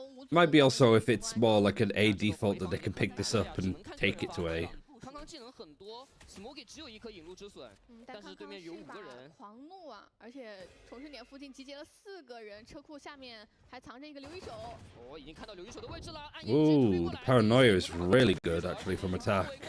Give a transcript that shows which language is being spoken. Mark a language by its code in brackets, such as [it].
[en] Might be also if it's more like an A default that they can pick this up and take it to A. [zh] 技能很多 ，Smoky 只有一颗引路之损，但是对面有5个人。狂怒啊！而且重生点附近集结了4个人，车库下面还藏着一个留一手。哦，已经看到留一手的位置了。 [en] Ooh, the paranoia is really good actually from attack.